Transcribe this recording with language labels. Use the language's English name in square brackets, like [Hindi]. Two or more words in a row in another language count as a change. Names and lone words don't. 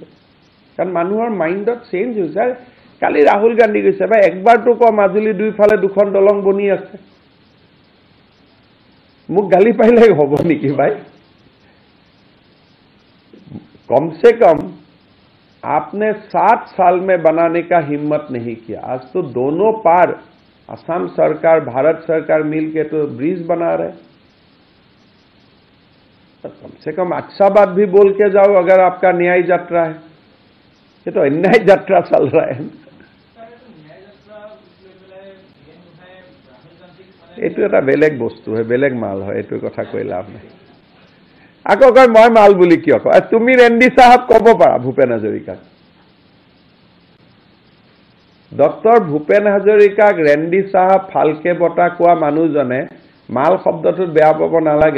[Assamese] কাৰণ মানুহৰ মাইন্ডত চেঞ্জ হৈছে কালি ৰাহুল গান্ধী কৈছে ভাই একবাৰটো ক মাজুলী দুই ফালে দুখন দলং বনি আছে মোক গালি পাইলে হ'ব নেকি ভাই [Hindi] कम से कम आपने 7 साल में बनाने का हिम्मत नहीं किया आज तो दोनों पार असम सरकार भारत सरकार मिलके तो ब्रिज बना रहे तो कम से कम अच्छा बात भी बोल के जाओ अगर आपका न्याय यात्रा है ये तो अन्याय यात्रा चल रहा है [Assamese] এইটো এটা বেলেগ বস্তু হয় বেলেগ মাল হয় এইটো কথা কৈ লাভ নাই আকৌ কয় মই মাল বুলি কিয় কয় তুমি ৰেন্ডি সাহেব কব পাৰা ভূপেন হাজৰিকাক ডক্টৰ ভূপেন হাজৰিকাক ৰেন্ডি সাহেব ফালকে বটা কোৱা মানুহজনে মাল শব্দটোত বেয়া পাব নালাগে